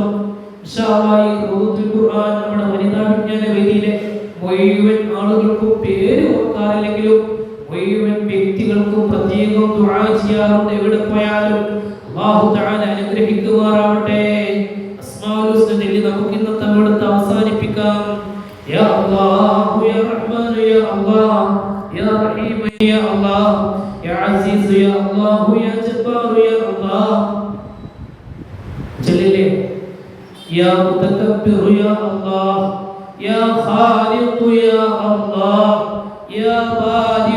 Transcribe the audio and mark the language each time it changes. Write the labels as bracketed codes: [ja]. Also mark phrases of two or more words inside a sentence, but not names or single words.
[ar] إن شاء الله [ml] ഈ റൂത്തുൽ ഖുർആൻ നമ്മുടെ വനിതാ വിജ്ഞാന വേദിയിലെ മുഴുവൻ ആളുകൾക്കും പേര് ഓർക്കാറില്ലെങ്കിലും മുഴുവൻ വ്യക്തികൾക്കും പ്രത്യേകം ദുആ ചെയ്യാറുണ്ട്. എവിടെ പോയാലും [ar] الله تعالى [ml] അനുഗ്രഹിക്കുമാറാവട്ടെ. [ar] الأسماء الحسنى [ml] ചൊല്ലി നമുക്ക് ഇന്നത്തെ അവിടുത്തെ അവസാനിപ്പിക്കാം. [ar] الله يا رحيم يا الله يا عزيز يا الله يا جبار يا الله جليل يا متكبر يا الله يا خالق يا الله يا بارئ